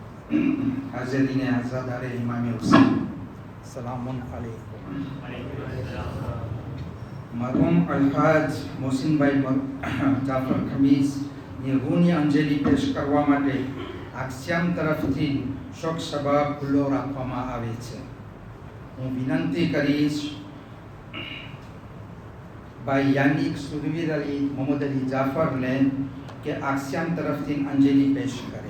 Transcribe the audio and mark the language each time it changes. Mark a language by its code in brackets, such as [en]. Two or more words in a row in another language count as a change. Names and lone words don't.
[ur] حاضرین عزادار امام حسین [ar] سلامٌ علیکم. [gu] मरहूम अल्हाज मोहसिन भाई जाफर खमीस ની રૂની અંજલિ પેશ કરવા માટે આક્ષિયામ તરફથી શોક સભા ખુલ્લો રાખવામાં આવે છે। હું વિનંતી કરીશ ભાઈ યાનિક સુરવીર અલી મોહમ્મદ અલી જાફરને કે આક્ષિયામ તરફથી અંજલિ પેશ કરે।